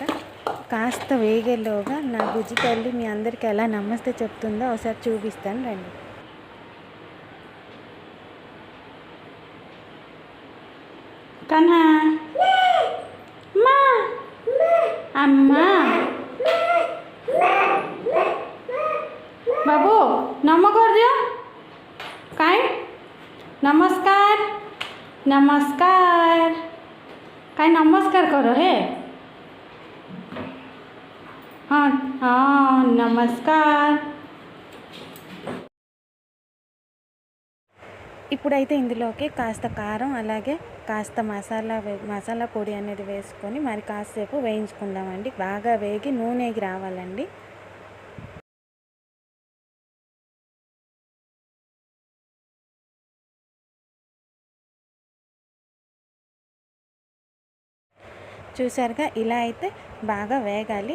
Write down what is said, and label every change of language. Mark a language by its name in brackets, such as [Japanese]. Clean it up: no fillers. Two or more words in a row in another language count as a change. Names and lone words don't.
[Telugu] కాస్త వేగేలోగా నా బుజ్జి తల్లి మీ అందరికీ ఎలా నమస్తే చెప్తుందో ఒకసారి చూపిస్తాను రండి. కన్నా అమ్మా [Lambadi] बाबू नमो कर दियो काय नमस्कार नमस्कार काय नमस्कार करो हे हाँ हाँ नमस्कार [Telugu] ఇప్పుడైతే ఇందులోకి కాస్త కారం అలాగే కాస్త మసాలా పొడి అనేది వేసుకొని మరి కాసేపు వేయించుకుందామండి. బాగా వేగి నూనెకి రావాలండి. చూసారుగా, ఇలా అయితే బాగా వేగాలి.